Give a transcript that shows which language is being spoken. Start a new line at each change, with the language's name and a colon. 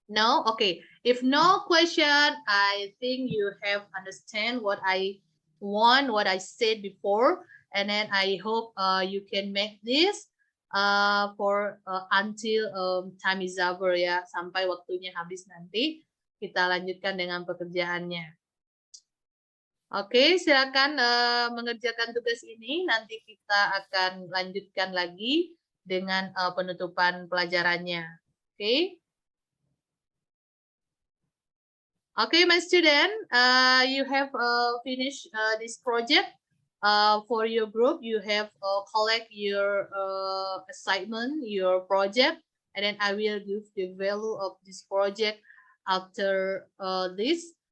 English: No? Okay. If no question, I think you have understand what I want, what I said before. And then I hope you can make this for until time is over ya.
Indonesian: Sampai waktunya habis nanti. Kita lanjutkan dengan pekerjaannya. Oke, silakan mengerjakan tugas ini. Nanti kita akan lanjutkan lagi dengan penutupan pelajarannya. Oke.
English: Okay, my student, you have finished this project. For your group, you have collect your assignment, your project, and then I will give the value of this project after this.